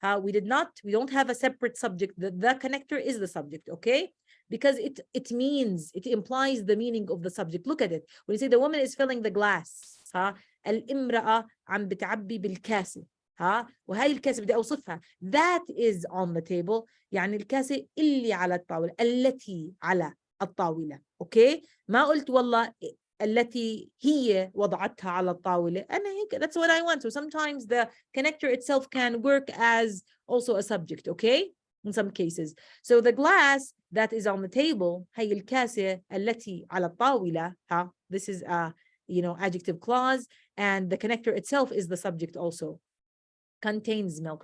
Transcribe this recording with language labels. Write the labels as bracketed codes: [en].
[en] We don't have a separate subject. The connector is the subject, okay? Because it implies the meaning of the subject. Look at it. When you say the woman is filling the glass, [ar] الامرأة عم بتعبي بالكاسة. وهي الكاسة بدي أوصفها. [en] That is on the table. [ar] يعني الكاسة اللي على الطاولة. التي على الطاولة. Okay? ما قلت والله التي هي وضعتها على الطاولة. أنا هيك. [en] That's what I want. So sometimes the connector itself can work as also a subject. Okay? In some cases. So the glass that is on the table, [ar] هي الكاسة التي على الطاولة. [en] This is a, you know, adjective clause, and the connector itself is the subject also. Contains milk.